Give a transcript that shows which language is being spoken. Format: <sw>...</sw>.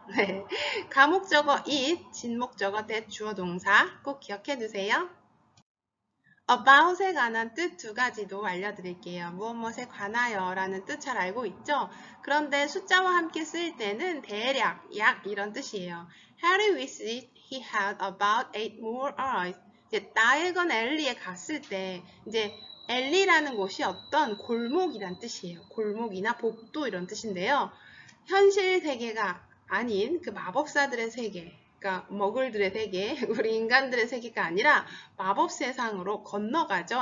<ko>네, 가목적어 it, 진목적어 that 주어 동사 꼭 기억해 두세요. about에 관한 뜻 두 가지도 알려드릴게요. 무엇에 관하여 라는 뜻 잘 알고 있죠? 그런데 숫자와 함께 쓸 때는 대략, 약 이런 뜻이에요.</ko> <en>Harry wished he had about 8 more eyes.</en> <ko>이제 다이건 엘리에 갔을 때 이제 엘리라는 곳이 어떤 골목이란 뜻이에요. 골목이나 복도 이런 뜻인데요. 현실 세계가 아닌 그 마법사들의 세계, 그러니까 머글들의 세계, 우리 인간들의 세계가 아니라 마법 세상으로 건너가죠.</ko>